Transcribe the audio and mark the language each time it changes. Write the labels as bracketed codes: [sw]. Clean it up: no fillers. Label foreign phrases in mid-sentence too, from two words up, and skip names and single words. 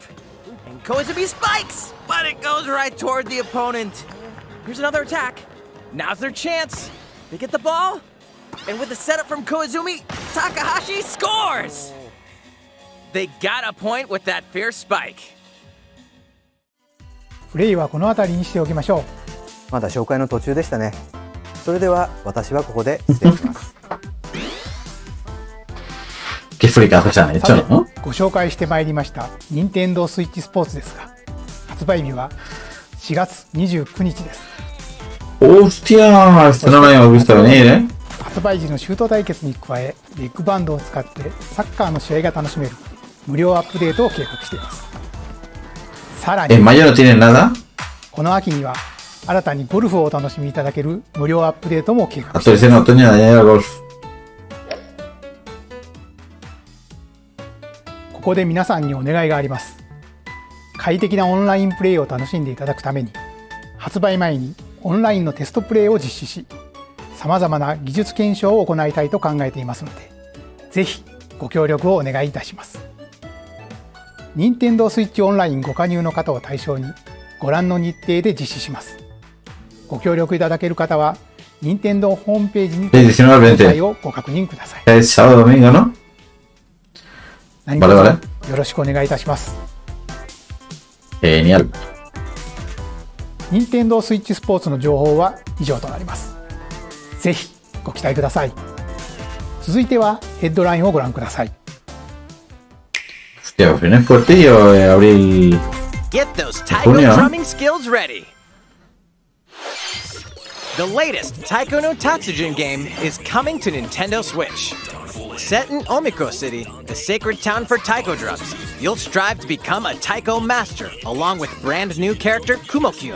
[en] And Koizumi spikes, but it goes right toward the opponent. Here's another attack. Now's their chance. They get the ball. And with the setup from Koizumi, Takahashi scores! They got a point with that fierce spike. [ja] プレイはこの辺りにしておきましょう。まだ紹介の途中でしたね。それでは私はここで失礼します。 [es] Qué fricazos han hecho, ¿no? [ja] ご紹介してまいりました任天堂スイッチスポーツですが、発売日は4月29日です。 [es] Hostia, esto no lo habíamos visto venir, ¿eh? [ja] 発売時のシュート対決に加え、レッグバンドを使ってサッカーの試合が楽しめる無料アップデートを計画しています。さらに、 [es] ¿En mayo no tienen nada? [ja] この秋には新たにゴルフをお楽しみいただける無料アップデートも計画しています。 [es] Actualización en otoño de añadir golf. [ja] ここで皆さんにお願いがあります。快適なオンラインプレイを楽しんでいただくために、発売前にオンラインのテストプレイを実施し、様々な技術検証を行いたいと考えていますので、ぜひご協力をお願いいたします。任天堂スイッチオンラインご加入の方を対象にご覧の日程で実施します。ご協力いただける方は任天堂ホームページに詳細をご確認ください。 [es] Es sábado domingo, ¿no? [ja] 何卒よろしくお願いいたします。 [es] Genial. [ja] 任天堂スイッチスポーツの情報は以上となります。ぜひご期待ください。続いてはヘッドラインをご覧ください。 [es] Hostia, viene fuertillo abril. [en] Get those taiko drumming skills ready. The latest Taiko no Tatsujin game is coming to Nintendo Switch. Set in Omiko City, the sacred town for taiko drums, you'll strive to become a taiko master along with brand new character Kumo-kyun.